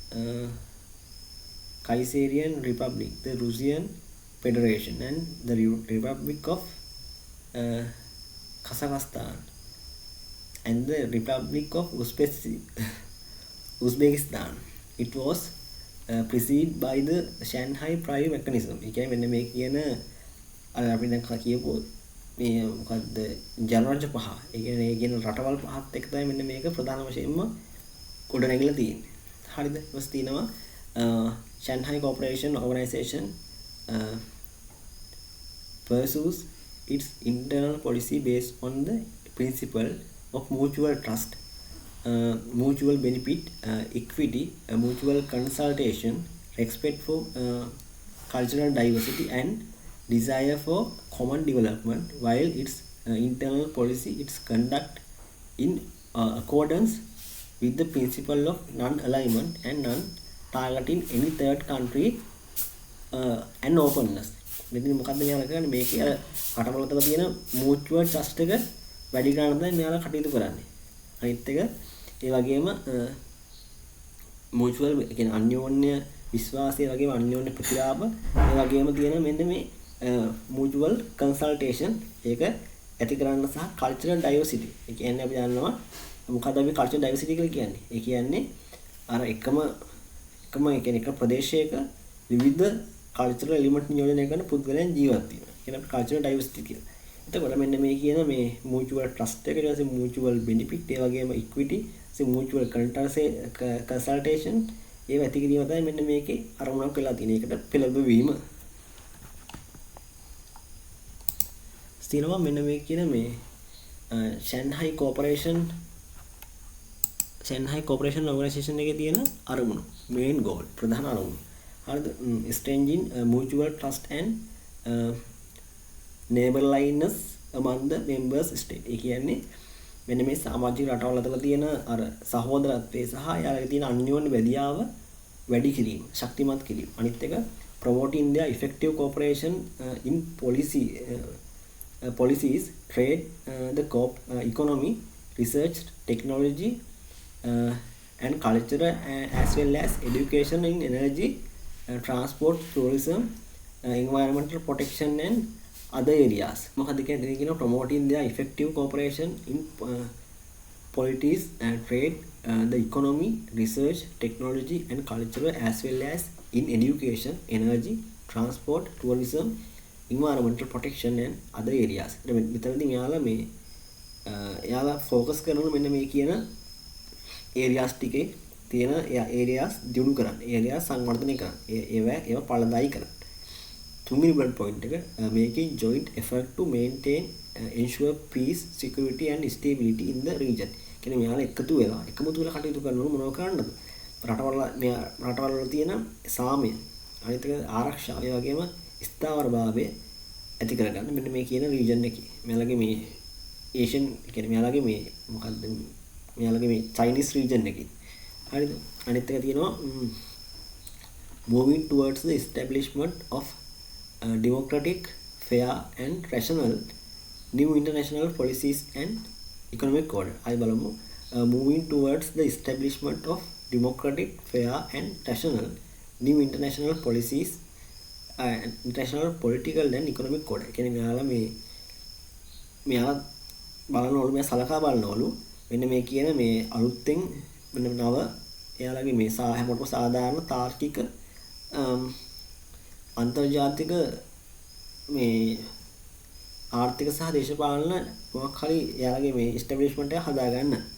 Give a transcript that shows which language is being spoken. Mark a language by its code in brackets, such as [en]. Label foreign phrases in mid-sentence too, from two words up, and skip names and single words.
[en] Kaiseryan Republic, the Russian Federation, and the Republic of Kazakhstan, and the Republic of Uzbekistan. It was preceded by the Shanghai Prior Mechanism. [si] ඒ කියන්නේ මෙන්න මේ කියන අර අපි දැන් කියපු මේ මොකද්ද ජනරාජ්‍ය පහ. ඒ කියන්නේ ඒ කියන රටවල් පහත් එක්ක තමයි මෙන්න මේක ප්‍රධාන වශයෙන්ම ගොඩ නැගිලා තියෙන්නේ. හරිද? ඊපස් තියෙනවා [en] Shanghai Cooperation Organization pursues its internal policy based on the principle of mutual trust, mutual benefit, equity, mutual consultation, respect for cultural diversity, and desire for common development, while its internal policy its conduct in accordance with the principle of non-alignment and non-targeting any third country and openness. [si] මෙතන මොකක්ද මෙයාලා කරන්නේ මේකේ අර රටවල තව තියෙන [en] mutual trust [si] එක වැඩි කරන්න තමයි මෙයාලා කටයුතු කරන්නේ. අනිත් එක ඒ වගේම mutual කියන්නේ අන්‍යෝන්‍ය විශ්වාසය වගේම අන්‍යෝන්‍ය ප්‍රතිලාභ ඒ වගේම තියෙන මෙන්න මේ [en] mutual consultation [si] ඒක ඇති කරන්න සහ [en] cultural diversity. [si] ඒ කියන්නේ අපි දන්නවා මොකක්ද අපි [en] cultural diversity [si] කියලා කියන්නේ. ඒ කියන්නේ අර එකම ඒ කියන්නේ එක ප්‍රදේශයක විවිධ [en] cultural element [si] නියෝජනය කරන පුද්ගලයන් ජීවත් වීම. කියන අපි [en] cultural diversity [si] කියලා. එතකොට මෙන්න මේ කියන මේ [en] mutual trust [si] එක ඊට පස්සේ [en] mutual benefit [si] ඒ වගේම [en] equity mutual consultation [si] ඒව ඇති කිරීම තමයි මෙන්න මේකේ අරමුණක් වෙලා තියෙන. ඒකට පෙළඹවීම. තියෙනවා මෙන්න මේ කියන මේ Shanghai Cooperation Organization එකේ තියෙන අරමුණු [en] main goal [si] ප්‍රධාන අරමුණු. හරිද? [en] strengthening mutual trust and neighborliness among the members state. [si] ඒ කියන්නේ මෙන්න මේ සමාජික රටවල් අතර තියෙන අර සහෝදරත්වයේ සහ යාලගේ තියෙන අන්‍යෝන්‍ය බැදියාව වැඩි කිරීම, ශක්තිමත් කිරීම. අනිත් එක [en] promoting their effective cooperation in policies, trade, the economy, research, technology, and culture, as well as education in energy, transport, tourism, environmental protection, and other areas. [si] මොකද කියන්නේ [en] promoting their effective cooperation in politics and trade, the economy, research, technology, and culture, as well as in education, energy, transport, tourism, environmental protection, and other areas. [si] මෙතනදී මෙයාලා focus කරන මෙන්න මේ කියන areas ටිකේ තියෙන areas දියුණු කරන්න, areas සංවර්ධනය කරන්න, ඒවා පළදායි කරන්න. [en] තුන්වෙනි bullet point එක making joint effort to maintain ensure peace, security, and stability in the region. [si] කියන්නේ මෙයාලා එකතු වෙලා කටයුතු කරනවා මොනව කරන්නද? රටවල තියෙන සාමය, අනිත් එක ආරක්ෂාව, ඒ වගේම ස්ථාවරභාවය ඇති කරගන්න මෙන්න මේ කියන region එකේ. මෙයාලගේ මේ Asian කියන්නේ මෙයාලගේ මේ මොකද්ද? මෙයාලගේ මේ [en] Chinese region [si] එකේ. හරිද? අනිත් එක තියෙනවා [en] moving towards the establishment of democratic, fair, and rational new international policies and economic order. I බලමු moving towards the establishment of democratic, fair, and rational new international policies international political and economic order. [si] කියන්නේ මෙයාලා බලනවලු මෙයා සලකා බලනවලු මෙන්න මේ කියන මේ අලුත්ෙන් මෙන්න නව එයාලගේ මේ හැමෝටම සාධාරණ තාර්කික අන්තර්ජාතික මේ ආර්ථික සහ දේශපාලන මොකක් හරි එයාලගේ මේ එස්ටැබ්ලිෂ්මන්ට් එක හදාගන්න.